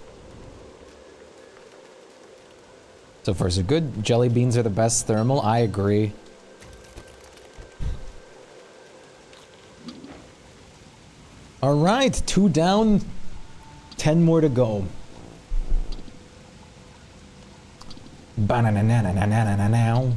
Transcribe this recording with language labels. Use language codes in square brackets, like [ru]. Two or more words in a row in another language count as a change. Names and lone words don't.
[en] So far so good. Jelly beans are the best thermal. I agree. All right, 2 down, 10 more to go. Ba-na-na-na-na-na-na-na-now.